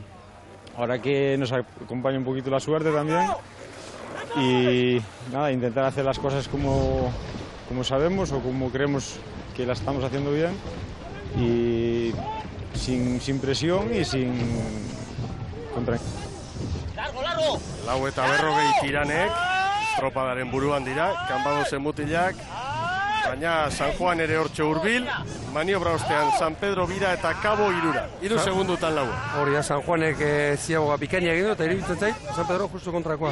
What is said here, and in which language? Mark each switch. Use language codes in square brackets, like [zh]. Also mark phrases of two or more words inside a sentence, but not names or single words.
[es] Ahora que nos acompaña un poquito la suerte también y nada, intentar hacer las cosas como sabemos o como creemos que las estamos haciendo bien y sin presión y sin contra. [eu] Lau eta berrogei Tiranek, estropadaren buruan dira, Kanbadosen mutilak, baina San Juan ere hortxe hurbil, maniobra ostean San Pedro bira eta Kabo irura. 3 segundutan lau. Hori da, San Juanek ziagoa bikaina egin du, eta iruditzen zait, San Pedro justu kontrakoa.